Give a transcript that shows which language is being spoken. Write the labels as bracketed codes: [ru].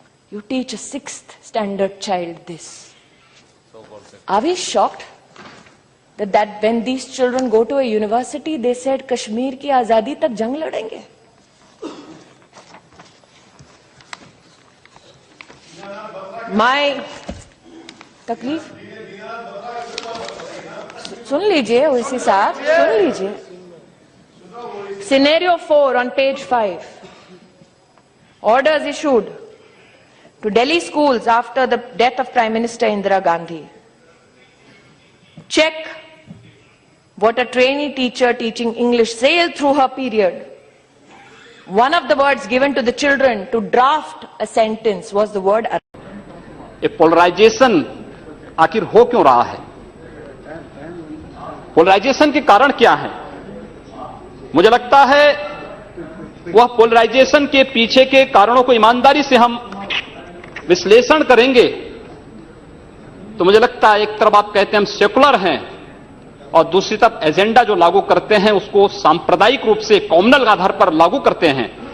[en] You teach a 6th standard child this. Are we shocked that when these children go to a university, they said [hi] Kashmir ki azadi tak jang ladenge? My तकलीफ सुन लीजिए ओवैसी साहब, सुन लीजिए. [en] Scenario 4 on page 5. Orders issued to Delhi schools after the death of Prime Minister Indira Gandhi. Check what a trainee teacher teaching English sailed through her period. One of the words given to the children to draft a sentence was the word. [hi] ये polarisation आखिर हो क्यों रहा है? Polarisation के कारण क्या है? मुझे लगता है वह पोलराइजेशन के पीछे के कारणों को ईमानदारी से हम विश्लेषण करेंगे तो मुझे लगता है एक तरफ आप कहते हैं हम सेकुलर हैं और दूसरी तरफ एजेंडा जो लागू करते हैं उसको सांप्रदायिक रूप से कॉम्युनल आधार पर लागू करते हैं.